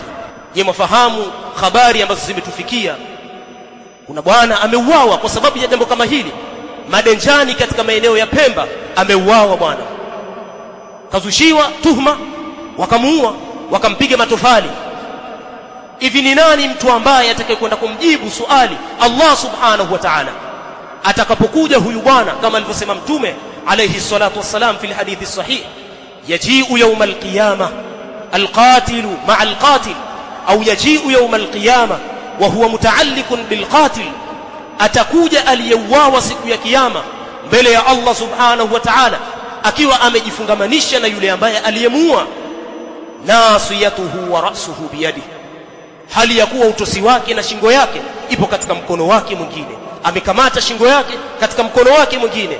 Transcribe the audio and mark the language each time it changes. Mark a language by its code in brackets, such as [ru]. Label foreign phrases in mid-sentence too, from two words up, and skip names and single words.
[sw] Je, mafahamu habari ambazo zimetufikia, kuna bwana ameuawa kwa sababu ya jambo kama hili Madenjani katika maeneo ya Pemba, ameuawa bwana, kazushiwa tuhma, wakamuua, wakampiga matofali. Hivi ni nani mtu ambaye atakayekwenda kumjibu swali Allah [ar] سبحانه وتعالى [sw] atakapokuja huyu bwana? Kama alivyosema Mtume [ar] عليه الصلاة والسلام في الحديث الصحيح يجيء يوم القيامة القاتل مع القتيل, au يجيء يوم القيامة وهو متعلق بالقتيل, [sw] atakuja aliyeuawa siku ya kiyama mbele ya Allah [ar] سبحانه وتعالى [sw] akiwa amejifungamanisha na yule ambaye aliyemuua, [ar] ناصيته ورأسه بيده, [sw] hali ya kuwa utosi wake na shingo yake ipo katika mkono wake mwingine, amekamata shingo yake katika mkono wake mwingine.